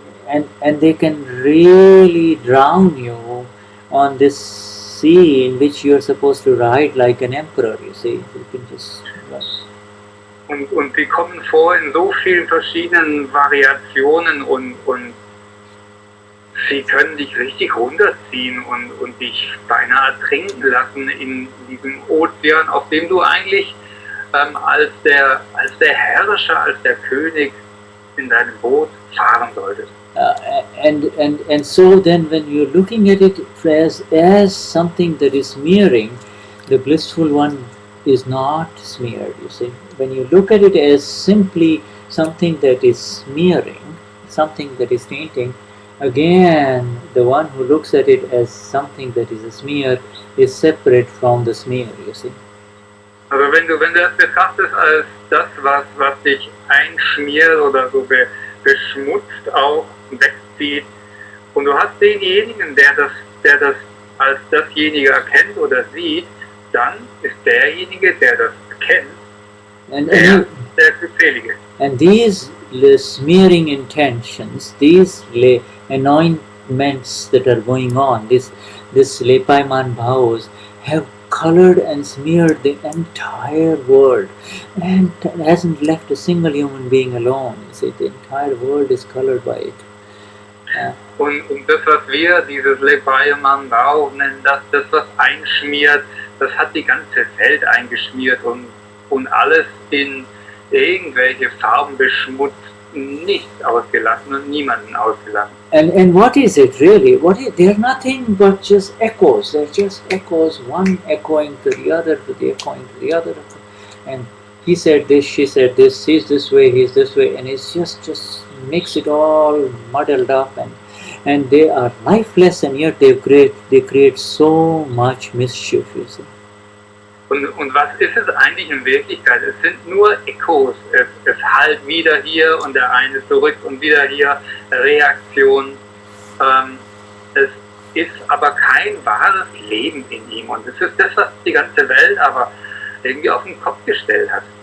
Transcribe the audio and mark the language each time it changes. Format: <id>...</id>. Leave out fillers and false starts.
<en>And they can really drown you on this sea in which you are supposed to ride like an emperor. You see, you can just.</en> <de>Und sie kommen vor in so vielen verschiedenen Variationen und sie können dich richtig runterziehen und dich beinahe ertrinken lassen in diesem Ozean, auf dem du eigentlich als der Herrscher, als der König in deinem Boot fahren solltest.</de> <en>And so then when you're looking at it as something that is smearing, the blissful one is not smeared, you see. When you look at it as simply something that is smearing, something that is tainting, again the one who looks at it as something that is a smear is separate from the smear, you see.</en> <de>Also wenn du das betrachtest als das, was dich einschmiert oder so beschmutzt auch wegzieht, und du hast denjenigen, der das als dasjenige erkennt oder sieht, dann ist derjenige, der das erkennt, der Glückselige.</de> <en>And these smearing intentions, these anointments that are going on, this lepaiman bhavas have colored and smeared the entire world and hasn't left a single human being alone. You see, the entire world is colored by it.</en> <de>Und das, was wir dieses Lepaiman Bhava nennen, das was einschmiert, das hat die ganze Welt eingeschmiert und alles in irgendwelche Farben beschmutzt, nichts ausgelassen und niemanden ausgelassen.</de> <en>And what is it really? They're nothing but just echoes. They're just echoes, one echoing to the other, to the echoing to the other. And he said this, she said this, he's this way, he's this way, and it's just makes it all muddled up, and they are lifeless, and yet they create so much mischief, you see.</en> <de>Und was ist es eigentlich in Wirklichkeit? Es sind nur Echos. Es hallt wieder hier und der eine zurück und wieder hier Reaktion. Es ist aber kein wahres Leben in ihm. Und es ist das, was die ganze Welt aber irgendwie auf den Kopf gestellt hat.</de>